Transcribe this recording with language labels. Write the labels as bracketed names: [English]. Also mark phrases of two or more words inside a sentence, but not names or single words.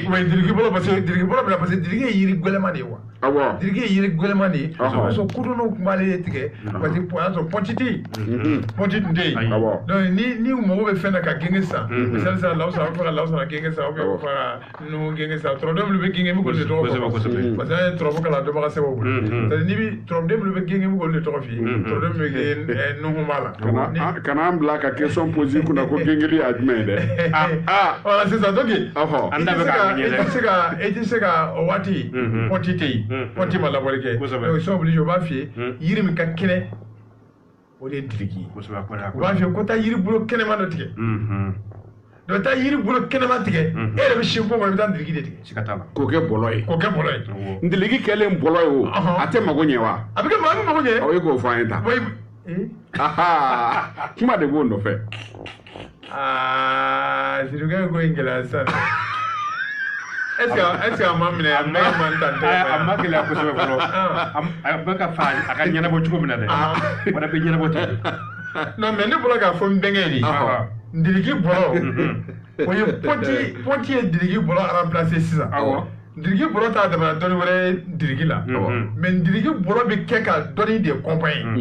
[Bambara] diligi bɔlɔ parce que diligi ye yiri gɛlɛman de ye wa diligi ye yiri gɛlɛman de ye parce que kudunw tun b'ale tigɛ parce que y'a sɔrɔ pɔnti tɛ yen pɔnti tun tɛ yen donc ni u mago bɛ fɛn na ka genge san misali sisan lawusa a bɛ fɛ ka lawusa genge san [French] ou bien [Bambara] a bɛ fɛ ka numu genge san tɔrɔden minnu bɛ genge min k'olu de tɔgɔ fɔ parce que an ye tɔrɔfɔ kalan dɔnbaga sɛbɛnw bolo [French] c'est à dire [Bambara] n'i bɛ tɔrɔden minnu bɛ genge min k'olu de tɔgɔ f'i ye tɔrɔden min bɛ genge numu b'a la kana an bila ka question poser kunna ko gengeli ye jumɛn ye dɛ voilà sisan donc i tɛ se ka o waati pɔnti tɛ yen pɔnti ma labɔli kɛ donc [French] ils sont obligés [Bambara] u b'a f'i ye yiri min ka kɛnɛ o de ye diliki ye u b'a f'i ye ko taa yiri bolo kɛnɛman dɔ tigɛ donc taa yiri bolo kɛnɛman tigɛ e yɛrɛ bɛ sin kɔngɔ i bɛ taa diliki de tigɛ k'o kɛ bɔlɔ ye diliki kɛlen bɔlɔ ye o a tɛ mago ɲɛ wa a bɛ kɛ maa min mago ɲɛ o ye k'o fɔ an ye ta kuma de b'o nɔfɛ Sirikɛ ko in gɛlɛya sisan [French] est-ce que [Bambara] a ma minɛ a ma tan tɛ a ma gɛlɛya kosɛbɛ fɔlɔ a bɛ ka fa a ka ɲɛnabɔ cogo min na dɛ wala bɛ ɲɛnabɔ ten [French] non mais [Bambara] ne bɔra k'a fɔ n bɛnkɛ de diliki bɔlɔ o ye pɔnti ye diliki bɔlɔ remplacer sisan diliki bɔlɔ t'a damana dɔnni wɛrɛ ye diliki la mais diliki bɔlɔ bɛ kɛ ka dɔnni de accompagner